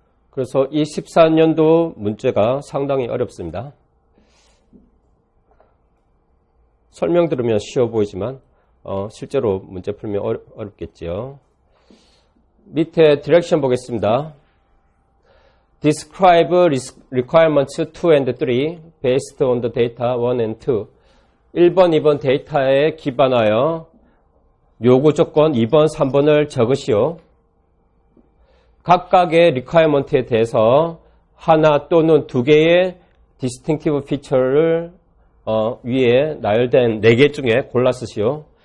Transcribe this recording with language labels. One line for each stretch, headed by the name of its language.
Korean: 그래서 이 14년도 문제가 상당히 어렵습니다. 설명 들으면 쉬워 보이지만 실제로 문제 풀면 어렵겠지요. 밑에 디렉션 보겠습니다.
English: Describe requirements 2 and 3 based on the data 1 and 2.
Korean: 1번, 2번 데이터에 기반하여 요구 조건 2번, 3번을 적으시오. 각각의 requirement에 대해서 하나 또는 두 개의 distinctive feature를 위에 나열된 4개 중에 골라 쓰시오.